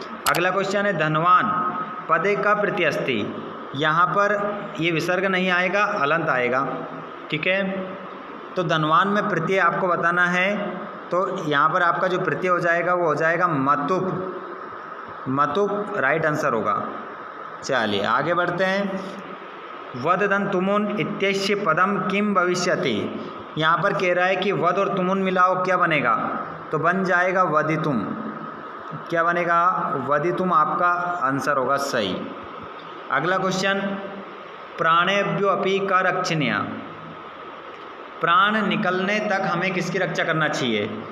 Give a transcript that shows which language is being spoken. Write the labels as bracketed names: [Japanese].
[Hindi] अगला क्वेश्चन है धनवान पदे का प्रत्यय अस्ति। यहाँ पर ये विसर्ग नहीं आएगा, अलंत आएगा। ठीक है। तो धनवान में प्रत्यय आपको बताना है। तो यहाँ पर आपका जो प्रत्यय हो जाएगा वो हो जाएगा मतुप। मतुप राइट आंसर होगा। चलिए आगे बढ़ते हैं। [Sanskrit] वददन तुमुन इत्यस्य पदम किम भविष्यति। [Hindi] यहाँ पर कह रहा है कि वद और तुमुन मिलाओ क्या बनेगा? तो बन जाएगा वदितुम। क्या बनेगा? वदितुम आपका आंसर होगा सही। अगला क्वेश्चन, [Sanskrit] प्राणेभ्यो अपि का रक्षणीय, [Hindi] प्राण निकलने तक हमें किसकी रक्षा करना चाहिए?